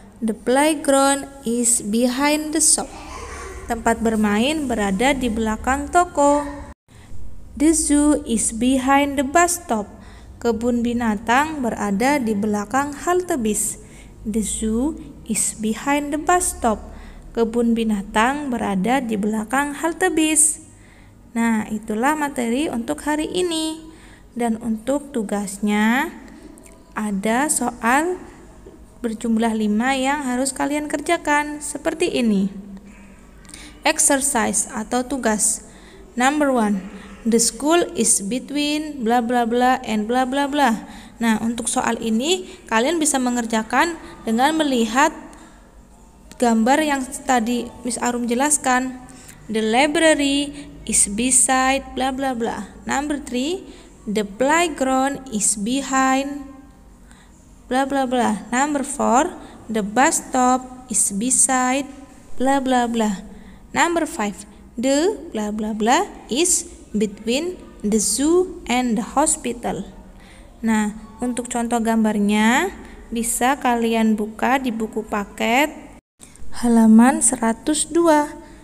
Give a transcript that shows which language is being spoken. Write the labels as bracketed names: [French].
[English] The playground is behind the shop. [Indonesian] Tempat bermain berada di belakang toko. [English] The zoo is behind the bus stop. [Indonesian] Kebun binatang berada di belakang halte bis. [English] The zoo is behind the bus stop. [Indonesian] Kebun binatang berada di belakang halte bis. Nah, itulah materi untuk hari ini. Dan untuk tugasnya ada soal berjumlah 5 yang harus kalian kerjakan seperti ini. Exercise atau tugas. [English] Number 1, the school is between bla bla bla and bla bla bla. [Indonesian] Nah, untuk soal ini kalian bisa mengerjakan dengan melihat gambar yang tadi Miss Arum jelaskan. [English] The library is beside bla bla bla. Number 3, the playground is behind bla bla bla. Number 4, the bus stop is beside bla bla bla. Number 5, the bla bla bla is between the zoo and the hospital. [Indonesian] Nah, untuk contoh gambarnya bisa kalian buka di buku paket halaman 102.